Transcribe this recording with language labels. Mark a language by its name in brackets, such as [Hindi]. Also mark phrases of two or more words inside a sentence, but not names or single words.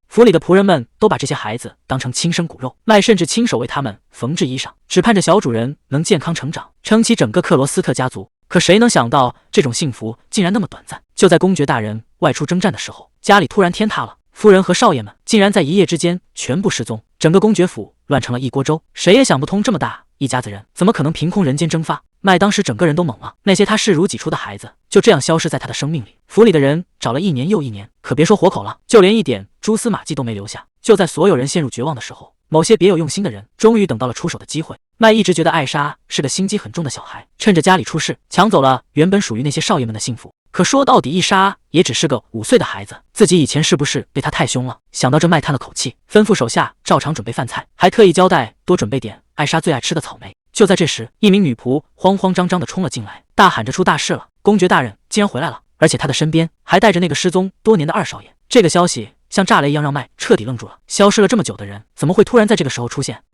[Chinese] 府裡的僕人們都把這些孩子當成親生骨肉，麥甚至親手為他們縫制衣裳，只盼着小主人能健康成長，撐起整個克羅斯特家族。可誰能想到，這種幸福竟然那麼短暫。就在公爵大人外出征戰的時候，家裡突然天塌了，夫人和少爺們竟然在一夜之間全部失蹤，整個公爵府亂成了一鍋粥。誰也想不通，這麼大一家子人怎麼可能憑空人間蒸發？麥當時整個人都懵了，那些他視如己出的孩子就這樣消失在他的生命裡。府裡的人找了1年又1年，可別說活口了，就連一點蛛絲馬跡都沒留下。就在所有人陷入絕望的時候，某些別有用心的人終於等到了出手的機會。麥一直覺得艾莎是個心機很重的小孩，趁着家裡出事搶走了原本屬於那些少爺們的幸福。可說到底，伊莎也只是個5歲的孩子，自己以前是不是對她太凶了？想到這，麥嘆了口氣，吩咐手下照常準備飯菜，還特意交代多準備點艾莎最愛吃的草莓。就在這時，一名女僕慌慌張張地衝了進來，大喊着出大事了，公爵大人竟然回来了，而且他的身邊還帶着那個失蹤多年的2少爺。這個消息像炸雷一樣讓麥徹底愣住了，消失了這麼久的人怎麼會突然在這個時候出現？